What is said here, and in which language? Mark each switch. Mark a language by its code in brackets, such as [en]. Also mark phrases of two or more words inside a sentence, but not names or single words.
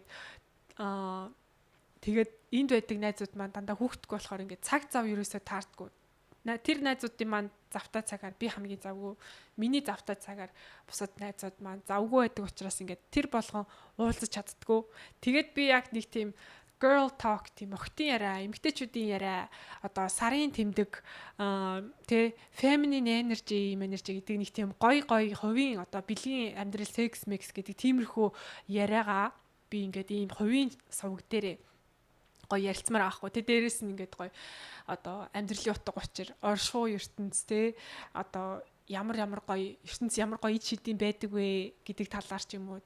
[mn] Тэгээд энд байдаг найзууд маань дандаа хүүхдгүй болохоор ингээд цаг зав ерөөсөө таардгүй. Тэр найзуудын маань завтай цагаар би хамгийн завгүй. Миний завтай цагаар бусад найзууд маань завгүй байдаг учраас ингээд тэр болгон уулзаж чаддгүй. Тэгээд би яг нэг тийм [en] girl talk [mn] тийм охтын яриа, эмэгтэйчүүдийн яриа, одоо сарын тэмдэг [en] feminine energy [mn] гэдэг нэг тийм гоё хувийн одоо бэлгийн амьдрал [en] sex mix [mn] гэдэг тиймэрхүү яриагаа би ингээд ийм хувийн сувг дээрээ гоё ярилцмаар аахгүй. Тэ дээрээс нь ингээд гоё одоо амьдралын утга учир, оршуу ертөнц те одоо ямар гоё ертөнц ямар гоё ид шидийн байдаг вэ гэдэг талаар ч юм уу.